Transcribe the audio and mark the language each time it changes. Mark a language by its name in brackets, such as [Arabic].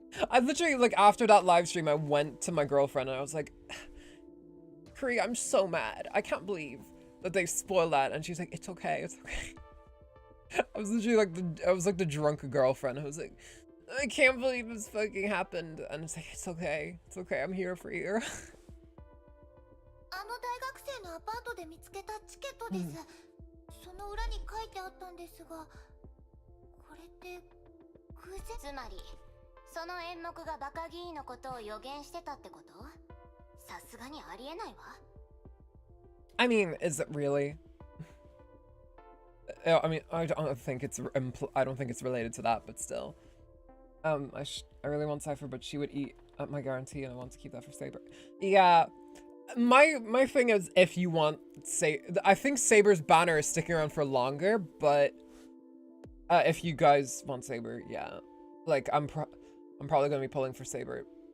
[English] I literally, like, after that live stream, I went to my girlfriend and I was like, Kuri, I'm so mad. I can't believe that they spoiled that. And she's like, it's okay, it's okay. I was literally like the drunk girlfriend. I was like, I can't believe this fucking happened. And it's like, it's okay, I'm here for you. [Japanese] あの大学生のアパートで見つけたチケットです。その裏に書いてあったんですが、これって偶然？つまり、その演目がバカ議員のことを予言してたってこと？さすがにありえないわ。 [English] I mean, is it really? I mean, I don't think it's related to that, but still. I really want Cypher, but she would eat at my guarantee, and I want to keep that for Saber. Yeah. My thing is, if you want I think Saber's banner is sticking around for longer, but if you guys want Saber, yeah, like I'm probably gonna be pulling for Saber.